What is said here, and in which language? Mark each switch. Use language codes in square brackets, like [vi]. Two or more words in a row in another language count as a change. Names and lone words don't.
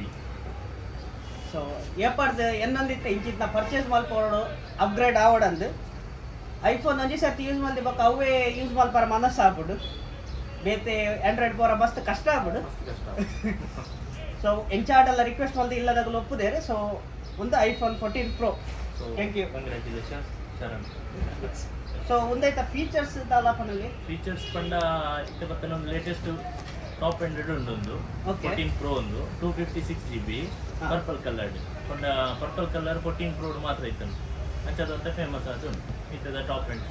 [tcy] ಸೊ ಏಪಾಡ್ದು ಎನ್ನೊಂದಿತ್ತೆ ಇಂಚಿತ್ನ ಪರ್ಚೇಸ್ ಮಲ್ಪೋಡು ಅಪ್ಗ್ರೇಡ್ ಆವಡಂದು ಐಫೋನ್ ಒಂಜಿ ಸರ್ತಿ ಯೂಸ್ ಮಲ್ದಿ ಬೊಕ್ಕ ಅವೇ ಯೂಸ್ ಮಲ್ಪರ ಮನಸ್ಸು ಆಗ್ಬಿಡು ಬೇತೆ ಆಂಡ್ರಾಯ್ಡ್ ಪೋರ ಮಸ್ತ್ ಕಷ್ಟ ಆಗ್ಬಿಡು. ಸೊ ಎಂಚಾಡೆಲ್ಲ ರಿಕ್ವೆಸ್ಟ್ ಮಲ್ದಿ ಇಲ್ಲದಾಗಲು ಒಪ್ಪುದೇರೆ. ಸೊ ಒಂದು iPhone 14 Pro. [en] thank you [tcy] ಕಂಗ್ರ್ಯಾಚುಲೇಷನ್ಸ್ ಶರಣ್. ಸೊ ಒಂದೈತ ಫೀಚರ್ಸ್ ದಾಲಾಪನಲ್ಲಿ ಫೀಚರ್ಸ್ ಪಂಡ ಇತ್ತೆ ಬತ್ತನ ಒಂದು [en] latest top ended [tcy] ಉಂಡು 14 Pro ಒಂದು 256GB [en] purple colored [tcy] ಪಂಡ [en] purple color [tcy] 14 Pro ಮಾತ್ರ ಇತ್ತು ಅಂಚದಂತ ಫೇಮಸ್ ಅದು ಇತ್ತದ [en] top end.